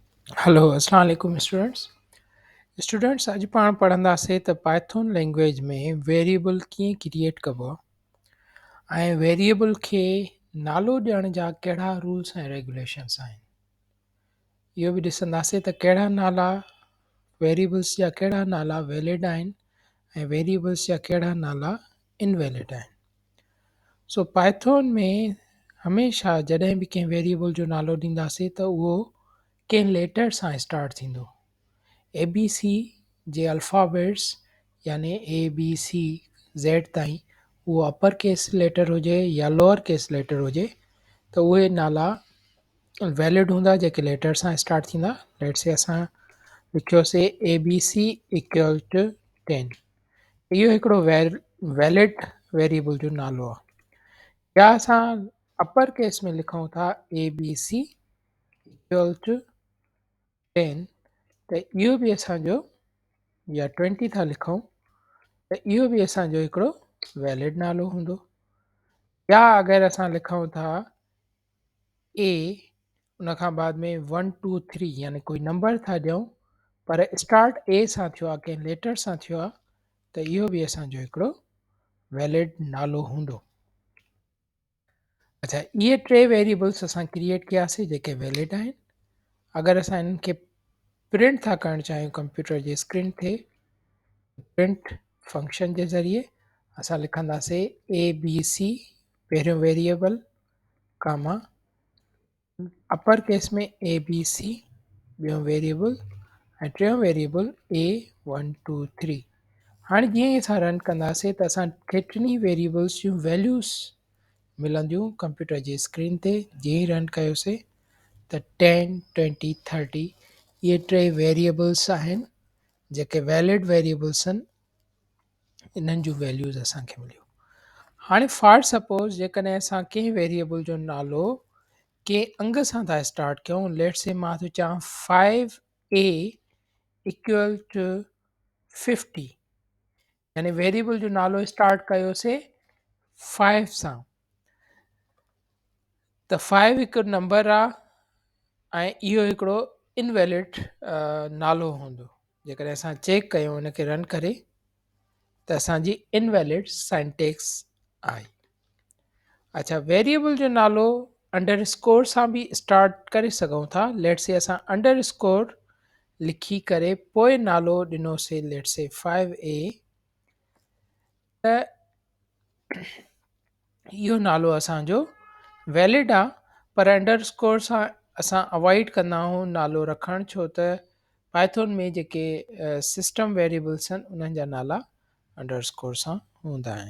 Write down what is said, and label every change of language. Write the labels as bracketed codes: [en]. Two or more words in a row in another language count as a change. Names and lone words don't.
[sd] हेलो [ar] السلام علیکم [sd] स्टूडेंट्स अॼु पाण पढ़ंदासीं त पाइथन लैंग्वेज में वेरिएबल कीअं क्रिएट कबो आहे ऐं वेरिएबल खे नालो ॾियण जा कहिड़ा रूल्स ऐं रेगुलेशन्स आहिनि। इहो बि ॾिसंदासीं त कहिड़ा नाला वेरिएबल्स जा कहिड़ा नाला वैलिड आहिनि ऐं वेरिएबल्स जा कहिड़ा नाला इनवैलिड आहिनि। सो पाइथन में हमेशह जॾहिं बि कंहिं वेरिएबल जो नालो ॾींदासीं त उहो कंहिं लेटर सां स्टार्ट थींदो। ए बी सी जे अल्फ़ाबेट्स यानी ए बी सी ज़ेड ताईं उहो [en] upper case letter [sd] हुजे या [en] lower case letter [sd] हुजे त उहे नाला वैलिड हूंदा जेके लेटर सां स्टार्ट थींदा। लेट से असां लिखियोसीं ए बी सी [en] equal to [sd] 10, इहो हिकिड़ो वैलिड वेरिएबल जो नालो आहे। या असां [en] upper case [sd] में लिखूं था ए बी सी [en] equal to [sd] 10 त इहो बि असांजो, या 20 था लिखूं त इहो बि असांजो हिकिड़ो वैलिड नालो हूंदो। या अगरि असां लिखूं था ए उन खां बाद में 1 2 3 यानी कोई नंबर था ॾियूं पर स्टार्ट ए सां थियो आहे, कंहिं लेटर सां थियो आहे, त इहो बि असांजो हिकिड़ो वैलिड नालो हूंदो। अच्छा, इहे टे वेरिएबल्स असां क्रिएट कयासीं जेके वैलिड आहिनि। अगरि असां इन्हनि खे प्रिंट था करणु चाहियूं कंप्यूटर जी स्क्रीन ते, [en] print function [sd] जे ज़रिए असां लिखंदासीं ए बी सी पहिरियों वेरिएबल कामा [en] upper case [sd] में ए बी सी ॿियों वेरिएबल ऐं टियों वेरिएबल ए 1 2 3। हाणे जीअं ई असां रन कंदासीं त असांखे टिनी वेरिएबल्स जूं वैल्यूज़ मिलंदियूं कंप्यूटर जी स्क्रीन ते। जीअं ई रन कयोसीं त 10 20 30 इहे टे वेरिएबल्स आहिनि जेके वैलिड वेरिएबल्स आहिनि, इन्हनि जूं वैल्यूज़ असांखे मिलियूं। हाणे [en] for suppose [sd] जेकॾहिं असां कंहिं वेरिएबल जो नालो कंहिं अंग सां था स्टार्ट कयूं, लेट से मां थो चवां 5a [en] equal to [sd] 50, यानी वेरिएबल जो नालो स्टार्ट कयोसीं 5 सां, त 5 हिकु नंबर आहे ऐं इहो हिकिड़ो इनवैलिड नालो हूंदो। जेकॾहिं असां चेक कयूं इनखे रन करे त असांजी [en] invalid syntax [sd] आहे। अच्छा, वेरिएबल जो नालो [en] under score [sd] सां बि स्टार्ट करे सघूं था। लेट से असां [en] under score [sd] लिखी करे पोइ नालो ॾिनोसीं लेट से 5a, त इहो नालो असांजो वैलिड आहे, पर [en] under score [sd] सां असां अवॉइड कंदा आहियूं नालो रखणु, छो त पाइथन में जेके [en] system variables [sd] आहिनि उन्हनि जा नाला अंडर स्कोर सां हूंदा आहिनि।